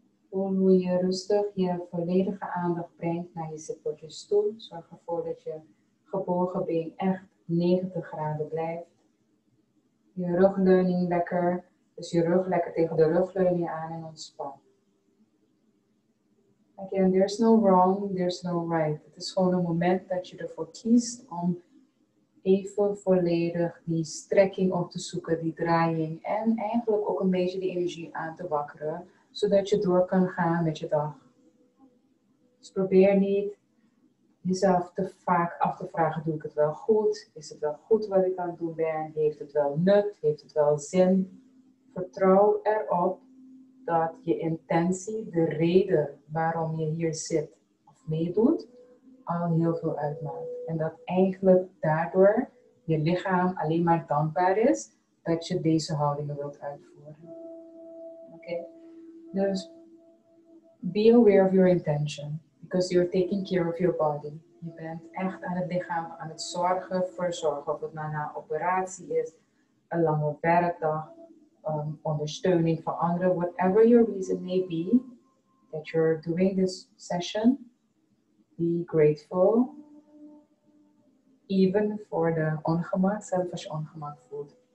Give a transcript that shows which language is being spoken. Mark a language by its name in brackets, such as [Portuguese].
[Dutch] Voel hoe je rustig je volledige aandacht brengt naar je zitbord, stoel. Zorg ervoor dat je gebogen been echt 90 graden blijft. Je rugleuning lekker, dus je rug lekker tegen de rugleuning aan en ontspan. [English] Again, there's no wrong, there's no right. [Dutch] Het is gewoon een moment dat je ervoor kiest om even volledig die strekking op te zoeken, die draaiing en eigenlijk ook een beetje die energie aan te wakkeren, zodat je door kan gaan met je dag. Dus probeer niet jezelf te vaak af te vragen, doe ik het wel goed? Is het wel goed wat ik aan het doen ben? Heeft het wel nut? Heeft het wel zin? Vertrouw erop dat je intentie, de reden waarom je hier zit of meedoet, al heel veel uitmaakt. En dat eigenlijk daardoor je lichaam alleen maar dankbaar is dat je deze houdingen wilt uitvoeren. Oké? [English] Dus be aware of your intention, because you're taking care of your body. [Dutch] Je bent echt aan het lichaam aan het verzorgen, of het nou na operatie is, een lange werkdag, ondersteuning van anderen, [English] whatever your reason may be that you're doing this session, be grateful, even [Dutch] voor de ongemak, zelfs als je ongemak voelt.